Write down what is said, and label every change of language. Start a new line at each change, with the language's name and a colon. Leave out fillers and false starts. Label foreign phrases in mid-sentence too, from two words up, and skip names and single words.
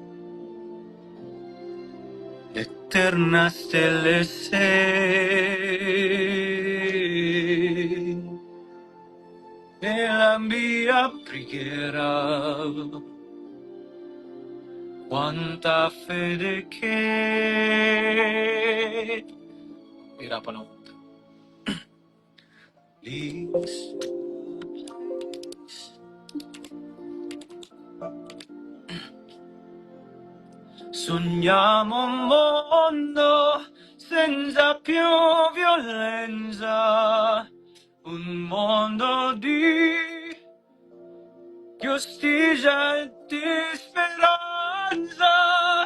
Italian: l'eterna stella sei e la mia preghiera quanta fede che
Filipino: hirapan ako.
English: Please.
Italian: Sogniamo un mondo senza più violenza, un mondo di giustizia e di speranza.